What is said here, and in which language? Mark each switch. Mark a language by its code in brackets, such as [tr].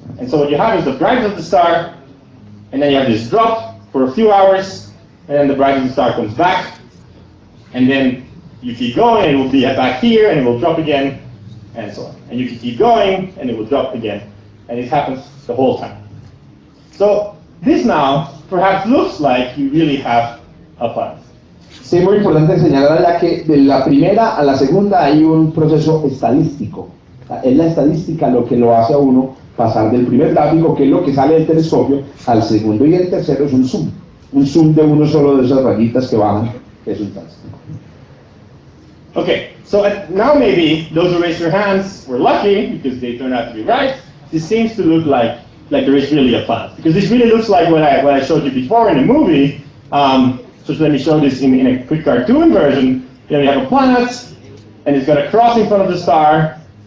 [en] And so what you have is the brightness of the star, and then you have this drop for a few hours, and then the brightness of the star comes back, and then you keep going, and it will be back here, and it will drop again, and so on. And you can keep going, and it will drop again. And it happens the whole time. So this now perhaps looks like you really have a planet. [es] Sí, muy importante señalar ya que de la primera a la segunda hay un proceso estadístico. Es la estadística lo que lo hace a uno pasar del primer gráfico, que es lo que sale del telescopio, al segundo, y el tercero es un zoom de uno solo de esas rayitas que bajan, que es un tránsito. [en] Okay, so now maybe those who raised their hands were lucky because they turned out to be right. This seems to look like there is really a planet, because this really looks like what I showed you before in the movie. So let me show this in a quick cartoon version. You have a planet, and it's going to cross in front of the star.